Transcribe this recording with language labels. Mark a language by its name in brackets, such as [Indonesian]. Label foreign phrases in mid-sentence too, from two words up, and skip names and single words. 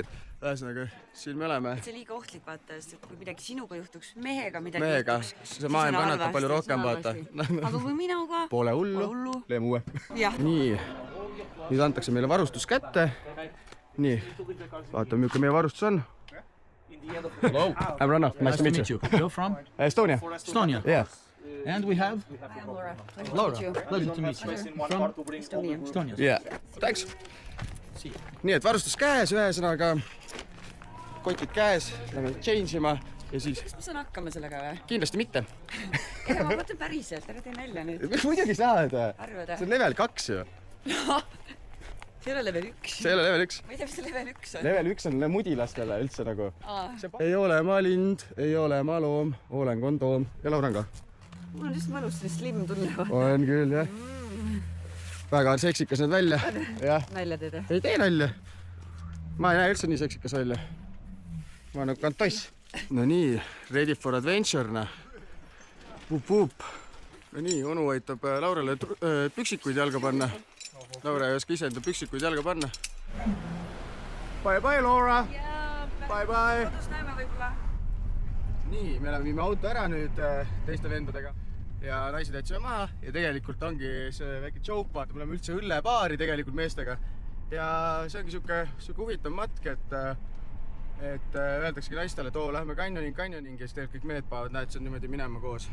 [Estonian] Ühesõnaga, siin me oleme. See liiga ohtlik vaata, sest kui midagi sinuga juhtuks, mehega juhtuks. See maailm kannatab palju rohkem, vaata. Aga kui minuga? Pole hullu. Leeme uue. Jah. Nii, nüüd antakse meile varustus kätte. Nii, vaatame, milline meie varustus on. [English] Hello. I'm Ranna. Nice to meet you. You're from Estonia. Estonia. Yeah. And we have I am Laura. Laura. Pleasure to meet you. From Estonia. Estonia. Yeah. Thanks. [Estonian] Nii, et varustus käes, ühesõnaga kotid käes, lähme change ima ja siis Kas ma saan hakkama sellega või? kindlasti mitte. Ega ma mõtlen päriselt, ära tee nalja nüüd. Muidugi saad. Arvad, See on level 2 ju. See ei ole level 1. See ei ole level 1. Ma ei tea, mis see level 1 on. Level 1 on mudilastele üldse nagu. Aa. Ei ole ma lind, ei ole ma loom, olen kondoom. Ja Laura on ka. Mul on just mõnus see slim tunne. On küll, jah. Väga seksikas need välja. Nalja teed. Ei tee nalja. Ma ei näe üldse nii seksikas välja. Ma olen nagu kantoss. No nii, [English] ready for adventure. Pup. [Estonian] No nii, onu aitab Laurale püksikuid jalga panna. Laura ei oska ise enda püksikuid jalga panna. [English] Bye, Laura. Bye. [Estonian] Kodus näeme võib-olla. Nii, me viime auto ära nüüd teiste vendadega ja naised jätsime maha ja tegelikult ongi see väike joke, vaata, me oleme üldse õllepaari tegelikult meestega ja see ongi siuke huvitav matk, et öeldaksegi naistele, et lähme kanjoning ja siis tegelikult kõik mehed paavad, näed, see on niimoodi minema koos.